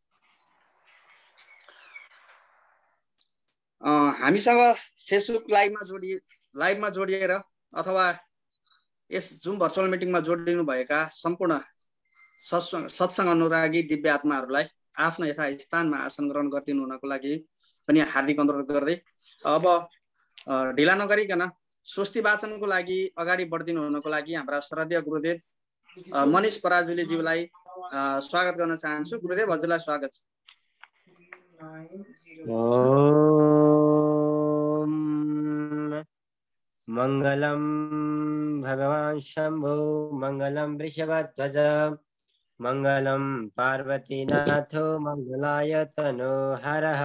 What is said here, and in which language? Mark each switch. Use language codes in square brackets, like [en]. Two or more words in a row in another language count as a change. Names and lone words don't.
[ne] हामीसँग फेसबुक लाइभमा जोडिएर अथवा यस जुम [en] virtual meetingमा [ne] जोडिनु भएका सम्पूर्ण सत्संग अनुरागी दिव्य आत्माहरूलाई आफ्नो यथास्थानमा आसन ग्रहण गरिदिनु हुनको लागि पनि हार्दिक अनुरोध गर्दै अब ढिला नगरिकन स्वस्ति वाचनको लागि अगाडि बढिदिनु हुनको लागि हाम्रा श्रद्धेय गुरुदेव मनिष पराजुलीज्यूलाई स्वागत गर्न चाहन्छु। गुरुदेव, हजुरलाई स्वागत छ। [sa] मंगलम भगवान शंभो मंगलम वृषभध्वज मंगलम पार्वतीनाथो मंगलाय तनो हरः।